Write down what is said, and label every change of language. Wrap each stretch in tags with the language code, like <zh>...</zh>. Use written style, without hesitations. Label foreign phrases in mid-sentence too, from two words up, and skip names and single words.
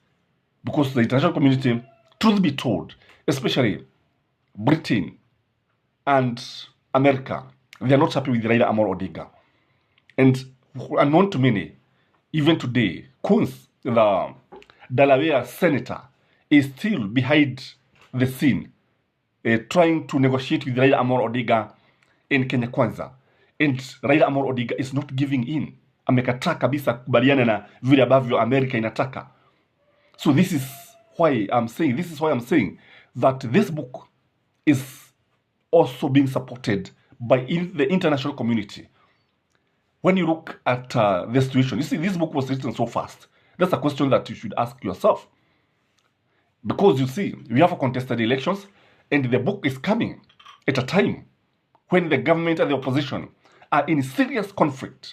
<en>Because the international community, truth be told, especially Britain and America, they are not happy with Raila Amolo Odinga. And unknown to many, even today, Coons, the Delaware senator, is still behind the scene, trying to negotiate with Raila Amolo Odinga in Kenya Kwanza. And Raila Amolo Odinga is not giving in.</en> <sw>Amekataa kabisa kubaliana na vile ambavyo Amerika inataka.</sw> <en>So this is why I'm saying that this book is also being supported by the international community. When you look at the situation, you see, this book was written so fast. That's a question that you should ask yourself. Because you see, we have contested elections, and the book is coming at a time when the government and the opposition are in serious conflict.</en>